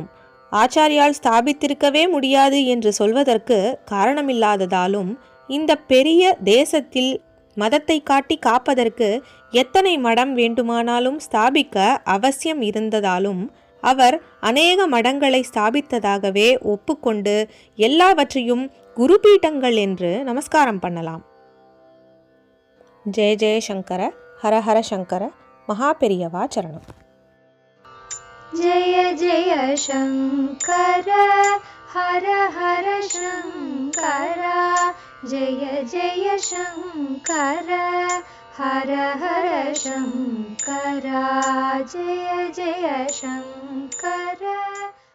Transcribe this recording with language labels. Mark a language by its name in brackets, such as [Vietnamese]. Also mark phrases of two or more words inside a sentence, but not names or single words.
[Tamil] ஆச்சாரியால் ஸ்தாபித்திருக்கவே முடியாது என்று சொல்வதற்கு காரணமில்லாததாலும் இந்த பெரிய தேசத்தில் மதத்தை காட்டி காப்பதற்கு எத்தனை மடம் வேண்டுமானாலும் ஸ்தாபிக்க அவசியம் இருந்ததாலும் அவர் அநேக மடங்களை ஸ்தாபித்ததாகவே ஒப்புக்கொண்டு எல்லாவற்றையும் குருபீட்டங்கள் என்று நமஸ்காரம் பண்ணலாம். [Sanskrit] जय जय शंकर, हर हर शंकर, [Tamil] மகாபெரியவா சரணம். [Sanskrit] जय जय शंकर, हर हर शंकर, जय जय शंकर, हर हर शंकर, जय जय शंकर.